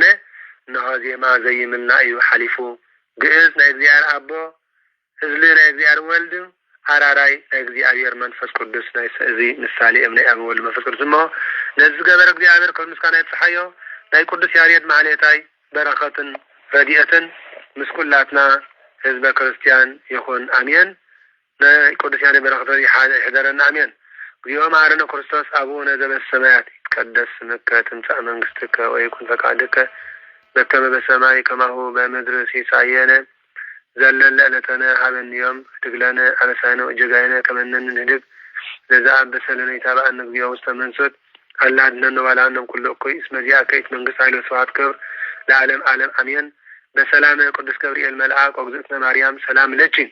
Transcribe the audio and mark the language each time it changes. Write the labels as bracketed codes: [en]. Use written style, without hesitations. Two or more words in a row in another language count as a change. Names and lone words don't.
[ti] እነሆ ዜማ ዘይምልና እዩ ሓሊፉ ግዕዝ ናይ እግዚአብሔር አቦ እዝሊ ናይ እግዚአብሔር ወልድ አራራይ ናይ እግዚአብሔር መንፈስ ቅዱስ ናይ እዚ ምሳሌ ናይ አብ ወልድ መንፈስ ቅዱስ እሞ ነዚ ገበር እግዚአብሔር ክብር ምስጋና ይብጽሐዮ ናይ ቅዱስ ያሬድ ማህሌታይ በረኸትን ረድኤትን ምስኩላትና ህዝበ ክርስቲያን ይኹን አሜን ናይ ቅዱስ ያሬድ በረኸት ይሕደረና [gez] አሜን እግዚኦ መሐረነ ክርስቶስ አቡነ ዘበሰማያት ይትቀደስ ስምከ ትምጻእ መንግሥትከ ወይኩን ፈቃድከ በከመ በሰማይ ከማሁ በምድር ሲሳየነ ዘለለ ዕለተነ ሀበነ ዮም ህድግ ለነ አበሳነ ወጌጋየነ ከመ ንሕነኒ ለዘአበሰለነ ኢታብአነ እግዚኦ ውስተ መንሱት አላህ አድኅነነ ወባልሐነ ኩሉ እኩይ እስመ ዚአከ ይእቲ መንግሥት ኃይል ወስብሐት ክብር ለዓለም ዓለም አሜን በሰላም ቅዱስ ገብርኤል መልአክ ወግዝእትነ ማርያም ሰላም ለኪ